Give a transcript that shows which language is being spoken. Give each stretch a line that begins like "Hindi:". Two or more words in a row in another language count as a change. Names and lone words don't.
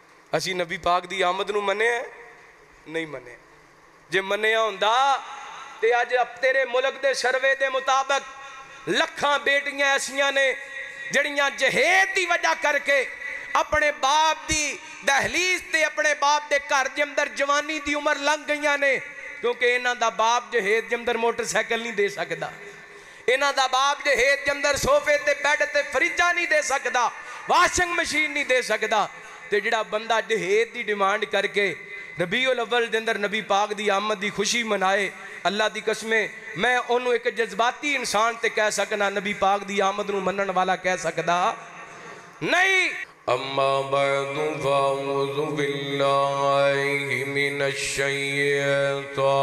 Punjabi: اسی نبی پاک دی آمد نو منے ہیں نہیں منے. جے منیا ہوندا تے اج تیرے ملک دے سروے دے مطابق لکھاں بیٹیاں ایسیاں نے جڑیاں جہیز دی وجہ کر کے اپنے باپ دی دہلیز تے اپنے باپ دے گھر دے اندر جوانی دی عمر لنگ گئیاں نے، کیونکہ انہاں دا باپ جہیز دے اندر
English: motor cycle
Punjabi: نہیں دے سکدا، انہاں دا باپ جہیز دے اندر صوفے تے بیڈ تے فریجہ نہیں دے سکدا،
English: washing machine
Punjabi: نہیں دے سکدا. تے جڑا بندہ جہیز دی ڈیمانڈ کر کے ربیع الاول دے اندر نبی پاک دی آمد دی خوشی منائے، اللہ دی قسمیں میں انہوں ایک جذباتی انسان تے کہہ سکنا نبی پاک دی آمد نو منن والا کہہ سکدا نہیں.
Arabic: اما بعد فاعوذ باللہ من الشیطان